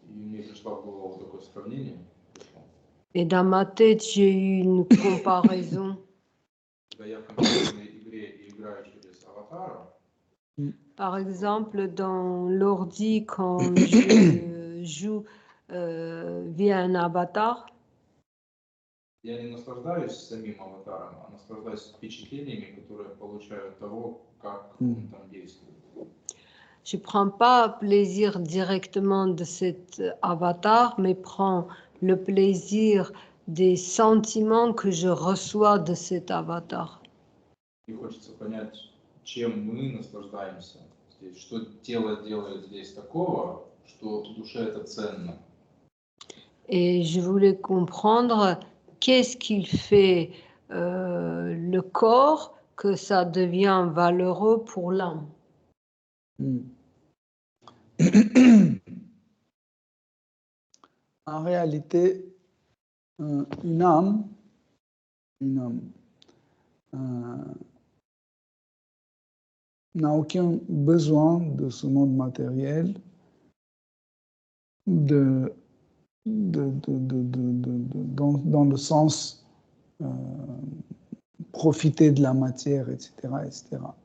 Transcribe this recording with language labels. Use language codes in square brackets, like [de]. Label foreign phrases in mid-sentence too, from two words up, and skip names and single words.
[fr] Et dans ma tête, j'ai eu une comparaison. Par exemple, dans l'ordi, quand je joue via un avatar, [ru] Я не наслаждаюсь самим аватаром, а наслаждаюсь впечатлениями, которые получаю от того, как он там действует. [fr] Je ne prends pas plaisir directement de cet avatar, mais prends le plaisir des sentiments que je reçois de cet avatar. [ru] И хочется понять, чем мы наслаждаемся здесь, что тело делает здесь такого, что душе это ценно. [fr] Et je voulais comprendre qu'est-ce qu'il fait le corps que ça devient valeureux pour l'âme. En réalité, une âme n'a aucun besoin de ce monde matériel, dans le sens profiter de la matière, etc., etc.